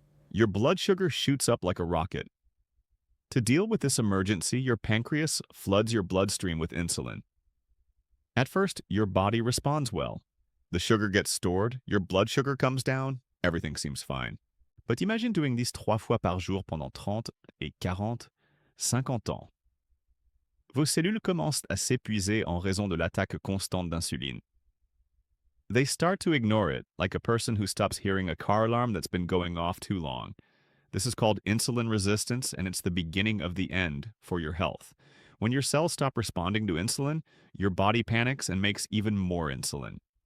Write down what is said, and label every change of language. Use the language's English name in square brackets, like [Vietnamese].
[English] Your blood sugar shoots up like a rocket. To deal with this emergency, your pancreas floods your bloodstream with insulin. At first, your body responds well. The sugar gets stored, your blood sugar comes down, everything seems fine. But imagine doing this [French] 3 fois par jour pendant 30 et 40, 50 ans. Vos cellules commencent à s'épuiser en raison de l'attaque constante d'insuline. [English] They start to ignore it, like a person who stops hearing a car alarm that's been going off too long. This is called insulin resistance, and it's the beginning of the end for your health. When your cells stop responding to insulin, your body panics and makes even more insulin.